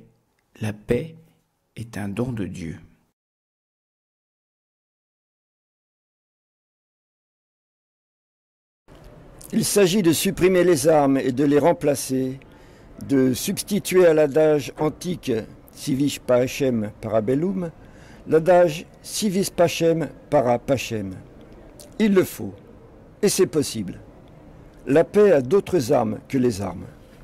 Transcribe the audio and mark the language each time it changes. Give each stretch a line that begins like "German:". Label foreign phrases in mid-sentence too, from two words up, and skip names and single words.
French: La paix est un don de Dieu. Il s'agit de supprimer les armes et de les remplacer, de substituer à l'adage antique «
Latin: si vis pacem para bellum
French: » l'adage «
Latin: si vis pacem para pacem ».
French: Il le faut, et c'est possible. La paix a d'autres armes que les armes.